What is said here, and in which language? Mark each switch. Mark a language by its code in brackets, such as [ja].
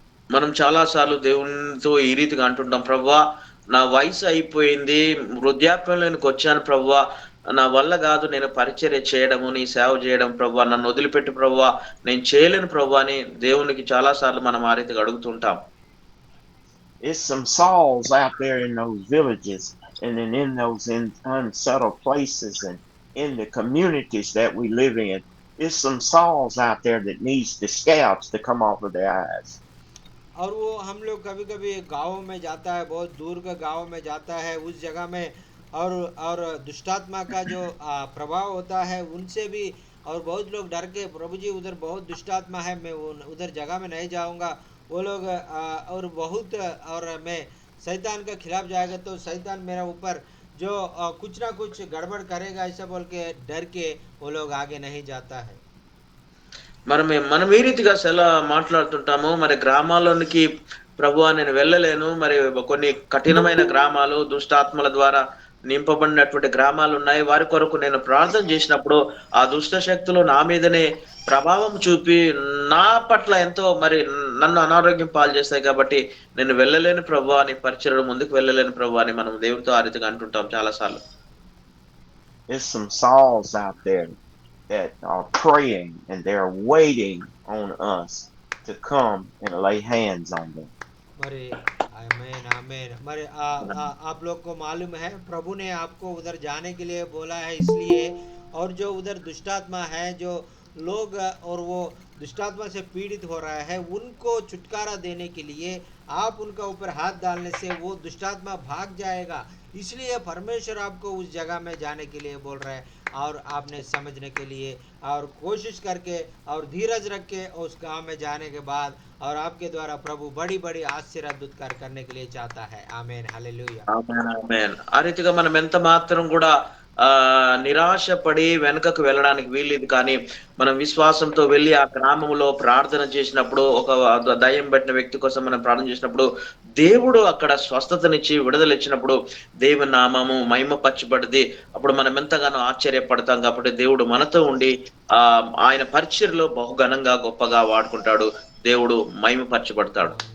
[te] మనం చాలా సార్లు దేవునితో ఈ రీతిగా అంటుంటాం, ప్రభువా నా వయసు అయిపోయింది, వృద్ధాప్యంలోనికి వచ్చాను ప్రభువా, నా వల్ల కాదు నేను పరిచర్య చేయడము, నీ సేవ చేయడం ప్రభువా, నన్ను వదిలిపెట్టు ప్రభువా, నేను చేయలేను ప్రభువా అని దేవునికి చాలా సార్లు మనం ఆ రీతిగా అడుగుతుంటాం. [en] It's some Sauls out there in those villages and then in those unsettled places and in the communities that we live in. It's some Sauls out there that needs the scabs to come off of their eyes. [hi] और वो हम लोग कभी कभी गाँव में जाता है, बहुत दूर का गाँव में जाता है, उस जगह में और दुष्टात्मा का जो प्रभाव होता है उनसे भी, और बहुत लोग डर के प्रभु जी उधर बहुत दुष्टात्मा है, मैं उधर जगह में नहीं जाऊंगा, वो लोग और बहुत, और मैं शैतान के खिलाफ जाएगा तो शैतान मेरा ऊपर जो कुछ ना कुछ गड़बड़ करेगा, ऐसा बोल के डर के वो लोग आगे नहीं जाता है। [te] మనం ఈ రీతిగా ఎలా మాట్లాడుతుంటాము, మరి గ్రామాల్లోనికి ప్రభువా నేను వెళ్ళలేను, మరి కొన్ని కఠినమైన గ్రామాలు దుష్టాత్మల ద్వారా నింపబడినటువంటి గ్రామాలు ఉన్నాయి, వారి కొరకు నేను ప్రార్థన చేసినప్పుడు ఆ దుష్ట శక్తులు నా మీదనే ప్రభావం చూపి నా పట్ల ఎంతో మరి నన్ను అనారోగ్యం పాలు చేస్తాయి, కాబట్టి నేను వెళ్ళలేను ప్రభువా అని, పరిచర్యలో ముందుకు వెళ్ళలేను ప్రభువా అని మనం దేవుడితో ఆ రీతిగా అంటుంటాం చాలా సార్లు. [en] There's some Sauls out there that are praying and they're waiting on us to come and lay hands on them. [hi] मरे आमेन आमेन। मरे आप लोग को मालूम है प्रभु ने आपको उधर जाने के लिए बोला है, इसलिए, और जो उधर दुष्टात्मा है, जो लोग और वो दुष्टात्मा से पीड़ित हो रहा है, उनको छुटकारा देने के लिए आप उनका ऊपर हाथ डालने से वो दुष्टात्मा भाग जाएगा, इसलिए परमेश्वर आपको उस जगह में जाने के लिए बोल रहा है, और आपने समझने के लिए और कोशिश करके और धीरज रख के उस गांव में जाने के बाद, और आपके द्वारा प्रभु बड़ी बड़ी आशीर्वाद कार्य करने के लिए चाहता है। आमेन हालेलुया [te] ఆమేన్ ఆమేన్। ఆ రీతిగా మనం ఎంత మాత్రం కూడా నిరాశపడి వెనుకకు వెళ్ళడానికి వీల్లేదు, కానీ మనం విశ్వాసంతో వెళ్ళి ఆ గ్రామంలో ప్రార్థన చేసినప్పుడు, ఒక దయ్యం పట్టిన వ్యక్తి కోసం మనం ప్రార్థన చేసినప్పుడు దేవుడు అక్కడ స్వస్థతనిచ్చి విడుదల ఇచ్చినప్పుడు దేవుని నామము మహిమపరచబడింది, అప్పుడు మనం ఎంతగానో ఆశ్చర్యపడతాం, కాబట్టి దేవుడు మనతో ఉండి ఆయన పరిచర్యలో బహుఘనంగా గొప్పగా వాడుకుంటాడు, దేవుడు మహిమపరచబడతాడు.